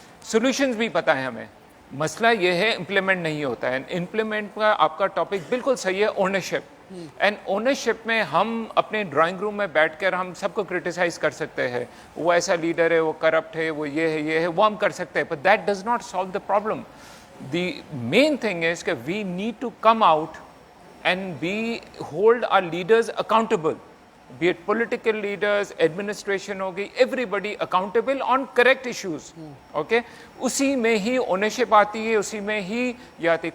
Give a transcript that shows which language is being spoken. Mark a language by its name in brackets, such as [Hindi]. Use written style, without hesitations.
[Urdu] Solutions بھی پتہ ہے ہمیں. مسئلہ یہ ہے امپلیمنٹ نہیں ہوتا ہے. امپلیمنٹ کا آپ کا ٹاپک بالکل صحیح ہے، اونرشپ. اینڈ اونرشپ میں ہم اپنے ڈرائنگ روم میں بیٹھ کر ہم سب کو کرٹیسائز کر سکتے ہیں، وہ ایسا لیڈر ہے، وہ کرپٹ ہے، وہ یہ ہے، وہ ہم کر سکتے ہیں. [English] But that does not solve the problem. The main thing is that we need to come out and hold our leaders accountable, be it political leaders, administration [Urdu] ہوگی, [English] everybody accountable on correct issues. [Urdu] Okay, اسی میں ہی ownership آتی ہے، اسی میں ہی یہ آتی ہے.